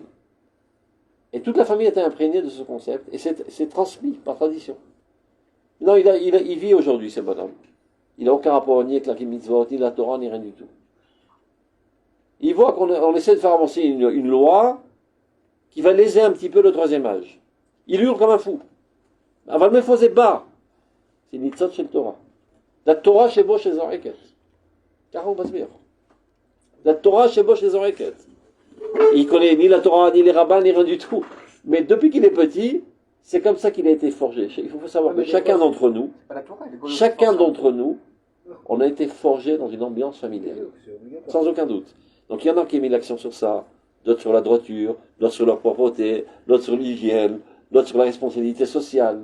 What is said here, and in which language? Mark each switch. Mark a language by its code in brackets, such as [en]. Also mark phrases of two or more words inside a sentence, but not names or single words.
[fr] Et toute la famille était imprégnée de ce concept, et c'est transmis par tradition. Non, il vit aujourd'hui, ce bonhomme. il n'a aucun rapport ni avec la mitzvot, ni la Torah, ni rien du tout. Il voit qu'on essaie de faire avancer une loi qui va léser un petit peu le troisième âge. Il hurle comme un fou. [he] אבל מאיפה זה בא? זה ניצוץ של תורה. זה התורה שבו שזועקת. ככה הוא מסביר. זה התורה שבו שזועקת. [fr] Il connaît ni la Torah, ni les rabbins, ni rien du tout. Mais depuis qu'il est petit, c'est comme ça qu'il a été forgé. Il faut savoir que chacun d'entre nous, on a été forgé dans une ambiance familiale. Sans aucun doute. Donc il y en a qui ont mis l'accent sur ça, d'autres sur la droiture, d'autres sur leur propreté, d'autres sur l'hygiène, d'autres sur la responsabilité sociale.